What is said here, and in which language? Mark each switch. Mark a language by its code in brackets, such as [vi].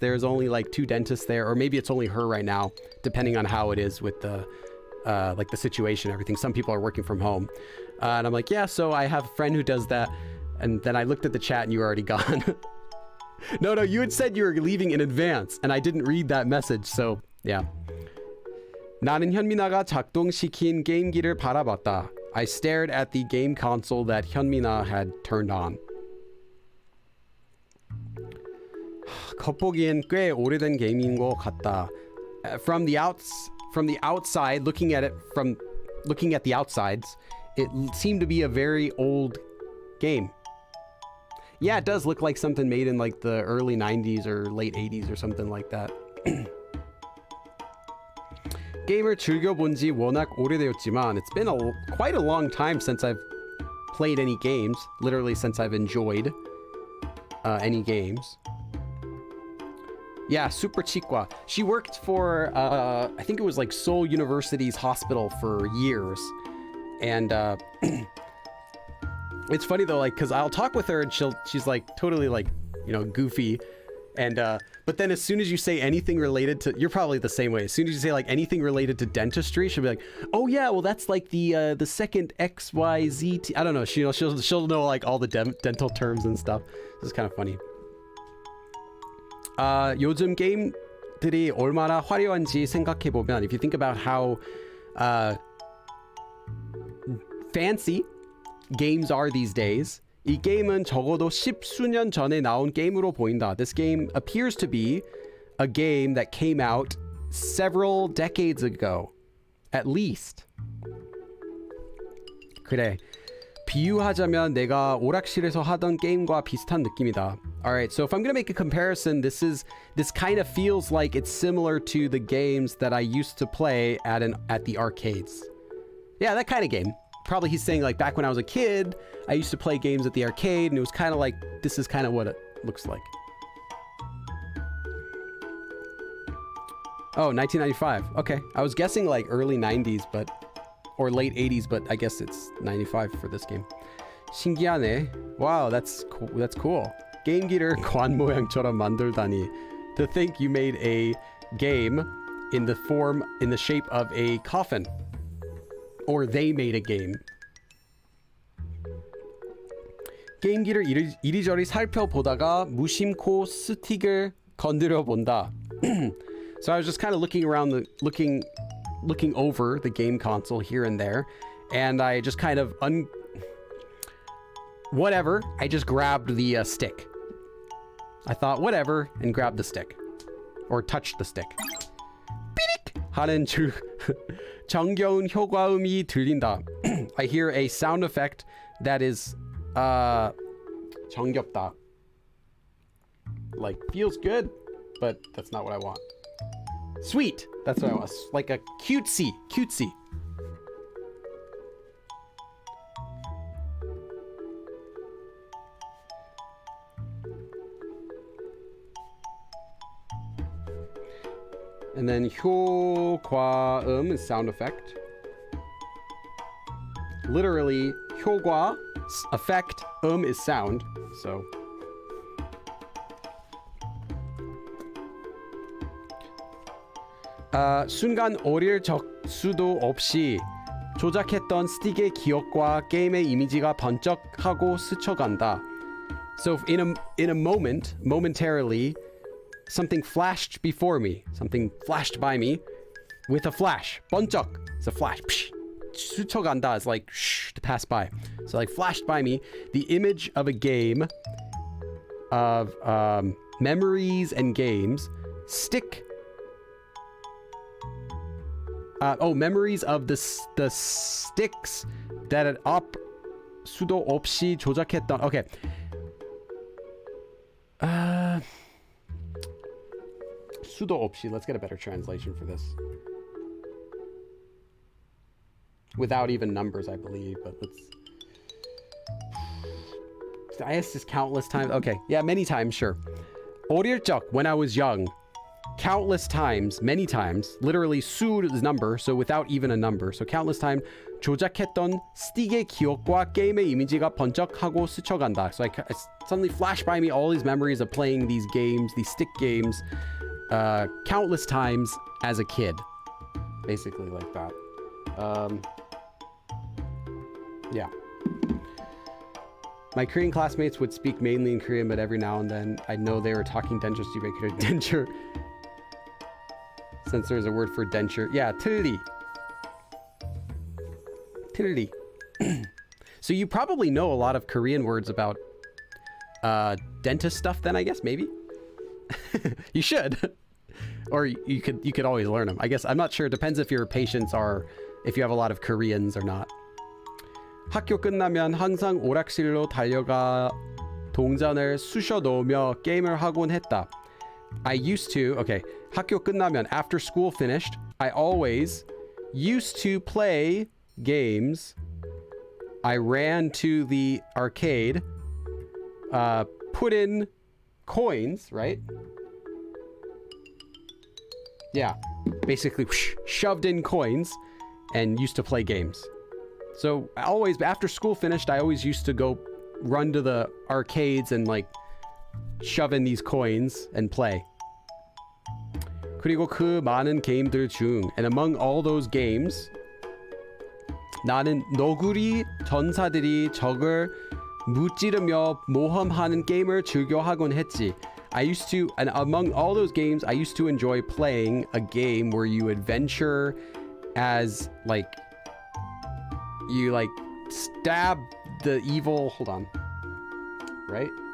[en] There's only like 2 dentists there, or maybe it's only her right now, depending on how it is with the like the situation, everything. Some people are working from home. And I'm like, yeah, so I have a friend who does that. And then I looked at the chat and you were already gone. No, you had said you were leaving in advance and I didn't read that message. So, yeah. [ko] 나는 현민아가 작동시킨 게임기를 바라봤다. [en] I stared at the game console that 현민아 had turned on. [ko] 겉보기엔 꽤 오래된 게임인 것 같다. [en] From the outside, looking at the outsides, it seemed to be a very old game. Yeah, it does look like something made in like the early 90s or late 80s or something like that. [ko] 게임을 즐겨본 지 워낙 오래되었지만 [en] it's been quite a long time since I've played any games, literally since I've enjoyed any games. Yeah, super chiqua. She worked for, I think it was like Seoul University's hospital for years. And it's funny though, like, cause I'll talk with her and she's like totally like, you know, goofy. And, but then as soon as you say anything related to, you're probably the same way. As soon as you say like anything related to dentistry, she'll be like, oh yeah, well that's like the second XYZ. I don't know. She'll know like all the dental terms and stuff. This is kind of funny. [ko] 요즘 게임 것들이 얼마나 화려한지 생각해 보면, [en] if you think about how fancy games are these days, [ko] 이 게임은 적어도 10수년 전에 나온 게임으로 보인다. [en] This game appears to be a game that came out several decades ago, at least. [ko] 그래. 비유하자면 내가 오락실에서 하던 게임과 비슷한 느낌이다. [en] Alright, so if I'm gonna make a comparison, this kind of feels like it's similar to the games that I used to play at the arcades. Yeah, that kind of game. Probably he's saying like back when I was a kid, I used to play games at the arcade, and it was kind of like, this is kind of what it looks like. Oh, 1995. Okay, I was guessing like early 90s, or late 80s, but I guess it's 95 for this game. [ko] 신기하네. [en] Wow, that's cool. That's cool. [ko] 게임기를 관 모양처럼 만들다니. [en] To think you made a game in the shape of a coffin. Or they made a game. [ko] 게임기를 이리저리 살펴보다가 무심코 스틱을 건드려 본다. [en] So I was just kind of looking around, looking over the game console here and there, and I just kind of whatever. I just grabbed the stick. I thought whatever and grabbed the stick, or touched the stick. [ko] 삐릭 하는 정겨운 효과음이 들린다. [en] I hear a sound effect that is 정겹다. Like feels good, but that's not what I want. Sweet. That's what I want. Like a cutesy. And then 효과음 is sound effect. Literally, 효과 effect, is sound. [ko] So 순간 어릴 적수도 없이 조작했던 스틱의 기억과 게임의 이미지가 번쩍하고 스쳐간다. [en] So in a moment, momentarily, something flashed before me. Something flashed by me with a flash. 번쩍. It's a flash. Psh. 스쳐간다 is like shh, to pass by. So like flashed by me the image of a game of memories and games. Stick. Memories of the sticks that had [ko] 수도 없이 조작했던. [en] Okay. [ko] 수도 없이. [en] Let's get a better translation for this. Without even numbers, I believe, but let's. I asked this countless times. Okay, yeah, many times, sure. [ko] 어릴 적, [en] when I was young. Countless times, many times, literally 수 is number, so without even a number. So countless time, [ko] 조작했던 스틱의 기억과 게임의 이미지가 번쩍하고 스쳐간다. [en] So I suddenly flash by me all these memories of playing these games, these stick games, countless times as a kid. Basically like that. Yeah. My Korean classmates would speak mainly in Korean, but every now and then I know they were talking denture, so you make it a denture. Since there's a word for denture. [ko] Yeah, 틀리. 틀리. [en] So you probably know a lot of Korean words about dentist stuff then, I guess, maybe? You should. Or you could always learn them. I guess, I'm not sure. It depends if your patients are, if you have a lot of Koreans or not. [ko] 학교 끝나면 항상 오락실로 달려가 동전을 쑤셔 넣으며 게임을 하곤 했다. [en] I used to, okay, [ko] 학교 끝나면, [en] after school finished, I always used to play games. I ran to the arcade, put in coins, right? Yeah, basically shoved in coins and used to play games. So I always, after school finished, I always used to go run to the arcades and like shove in these coins and play. [ko] 그리고 그 많은 게임들 중, [en] and among all those games, [ko] 나는 너구리 전사들이 적을 무찌르며 모험하는 게임을 즐겨 하곤 했지. [en] I used to, and among all those games, I used to enjoy playing a game where you adventure as, like, you, like, stab the evil, hold on, right?